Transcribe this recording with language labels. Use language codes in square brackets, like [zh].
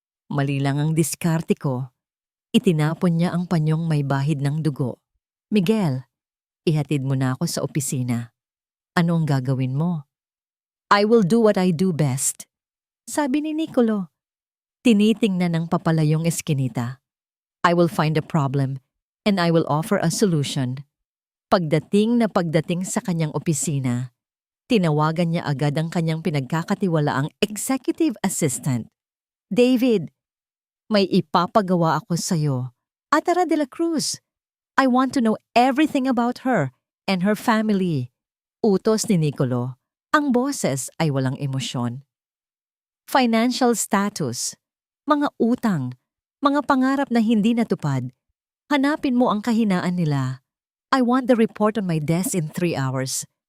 [tl] Mali lang ang diskarte ko. Itinapon niya ang panyong may bahid ng dugo. Miguel, ihatid mo na ako sa opisina. Ano ang gagawin mo? [en] I will do what I do best. [tl] Sabi ni Nicolo. Tinitingnan ng papalayong eskinita. [en] I will find a problem and I will offer a solution. [tl] Pagdating sa kanyang opisina, tinawagan niya agad ang kanyang pinagkakatiwalaang executive assistant. David, may ipapagawa ako sa'yo. Atara de la Cruz. [en] I want to know everything about her and her family. [tl] Utos ni Nicolo. Ang boses ay walang emosyon. Financial status, mga utang, mga pangarap na hindi natupad. Hanapin mo ang kahinaan nila. [en] I want the report on my desk in 3 hours.